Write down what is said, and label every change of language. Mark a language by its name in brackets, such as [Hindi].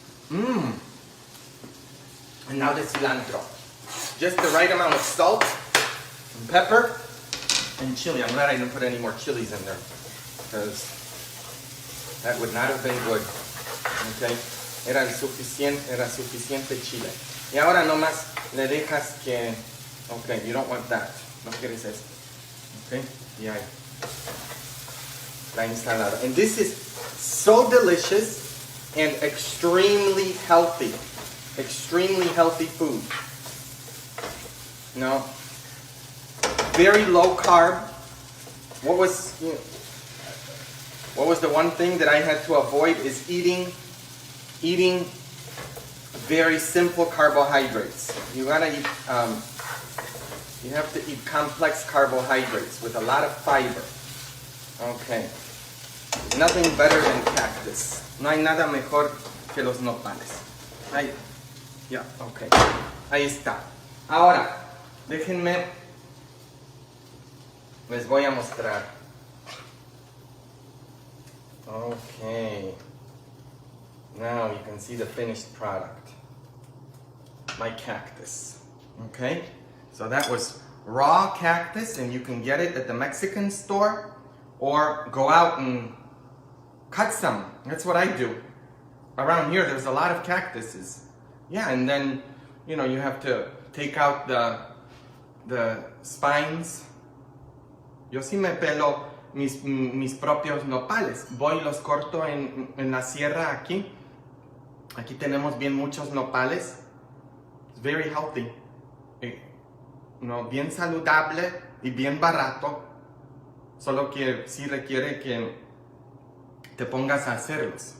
[English] And now the cilantro. Just the right amount of salt and pepper and chili. I'm glad I didn't put any more chilies in there because that would not have been good. [Spanish] Okay. Era suficiente chile. Y ahora nomás le dejas que... Okay, [English] you don't want that. [Spanish] No quieres eso. Okay, y ahí. La ensalada. [English] And this is so delicious and extremely healthy. Extremely healthy food. No. Very low carb. What was the one thing that I had to avoid is eating very simple carbohydrates. You gotta eat, you have to eat complex carbohydrates with a lot of fiber. Okay. Nothing better than cactus. [Spanish] No hay nada mejor que los nopales. Ahí. Ya, okay. Ahí está. Ahora, déjenme, les voy a mostrar. [English] Okay. Now you can see the finished product. My cactus. Okay? So that was raw cactus, and you can get it at the Mexican store or go out and cut some. That's what I do. Around here, there's a lot of cactuses. Yeah, and then, you know, you have to take out the spines. [Spanish] Yo sí me pelo mis propios nopales. Voy y los corto en la sierra aquí. Aquí tenemos bien muchos nopales. [English] It's very healthy. [Spanish] No, bien saludable y bien barato. Solo que sí requiere que te pongas a hacerlos.